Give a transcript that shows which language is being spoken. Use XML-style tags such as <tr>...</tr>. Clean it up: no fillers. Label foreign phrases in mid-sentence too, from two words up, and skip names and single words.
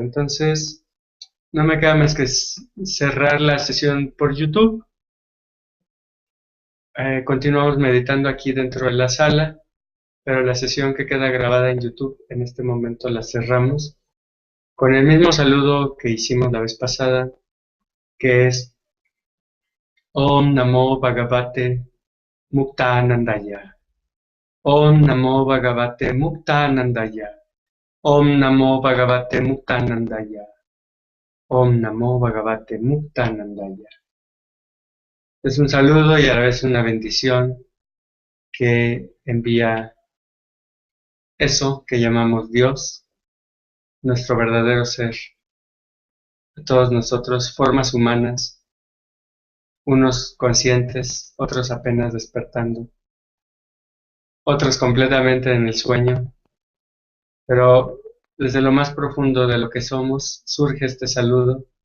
<es>Entonces, no me queda más que cerrar la sesión por YouTube. Continuamos meditando aquí dentro de la sala, pero la sesión que queda grabada en YouTube en este momento la cerramos con el mismo saludo que hicimos la vez pasada, que es</es> <sa>ॐ नमो भगवते मुक्तानन्दाय. ॐ नमो भगवते मुक्तानन्दाय. ॐ नमो भगवते मुक्तानन्दाय. ॐ नमो भगवते मुक्तानन्दाय.</sa> <es>Es un saludo y a la vez una bendición que envía eso que llamamos Dios, nuestro verdadero ser, a todos nosotros, formas humanas, unos conscientes, otros apenas despertando, otros completamente en el sueño, pero desde lo más profundo de lo que somos surge este saludo</es>